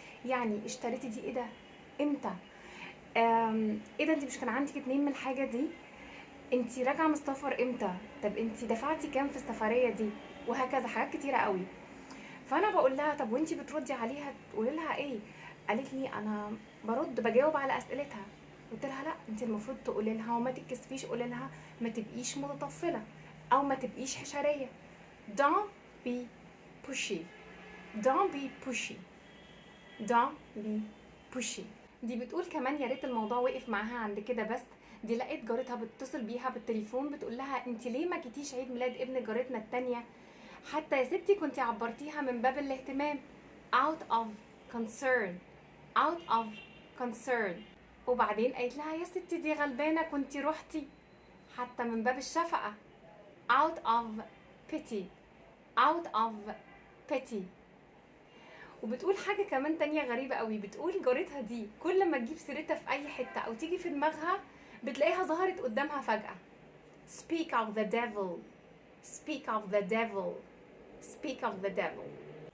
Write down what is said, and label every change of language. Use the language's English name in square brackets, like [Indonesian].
[Arabic] يعني اشتريتي دي ايه ده؟ امتى؟ ايه ده، انت مش كان عندك اتنين من الحاجة دي؟ انتي راجعة من السفر امتى؟ طب انتي دفعتي كام في السفرية دي؟ وهكذا حاجات كتيرة قوي. فانا بقول لها طب وانتي بتردي عليها تقولي لها ايه؟ قالت لي انا بجاوب على اسئلتها. قلت لها لا، انت المفروض تقولي لها وما تتكسفيش، قولي لها ما تبقيش متطفله او ما تبقيش حشريه. [English] don't be pushy don't be pushy don't be pushy. [Arabic] دي بتقول كمان يا ريت الموضوع وقف معاها عند كده بس. دي لقيت جارتها بتتصل بيها بالتليفون بتقول لها انت ليه ما جيتيش عيد ميلاد ابن جارتنا التانية؟ حتى يا ستي كنتي عبرتيها من باب الاهتمام. [English] out of concern out of concern. [Arabic] وبعدين قالت لها يا ستي دي غلبانة كنتي روحتي، حتى من باب الشفقة. [English] out of pity out of pity. [Arabic] وبتقول حاجة كمان تانية غريبة قوي، بتقول جارتها دي كل ما تجيب سيرتها في أي حتة أو تيجي في دماغها بتلاقيها ظهرت قدامها فجأة. [English] speak of the devil speak of the devil speak of the devil.